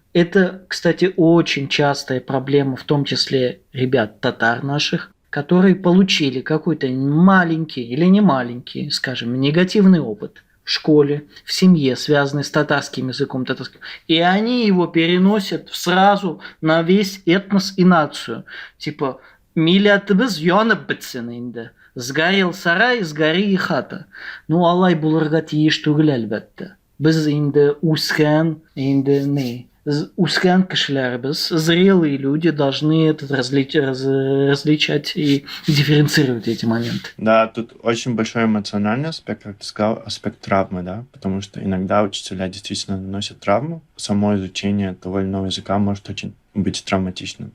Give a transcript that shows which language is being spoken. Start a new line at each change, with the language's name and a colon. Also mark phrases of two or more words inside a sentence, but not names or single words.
Russian: Это, кстати, очень частая проблема, в том числе ребят татар наших, которые получили какой-то маленький или не маленький, скажем, негативный опыт школе, в семье, связанной с татарским языком, татарским. И они его переносят сразу на весь этнос и нацию. Типа,
Tatar: милләтебез янып бетсен инде.
Russian: Сгорел сарай, сгори и хата.
Tatar: Ну, алай булырга тиеш түгел әлбәттә. Без инде үскән, үскән кешеләрбез,
Russian: зрелые люди должны это различать и дифференцировать эти моменты. Да, тут очень большой эмоциональный аспект, как ты сказал, аспект травмы, да, потому что иногда учителя действительно наносят травму. Само изучение того или иного языка может очень быть травматичным.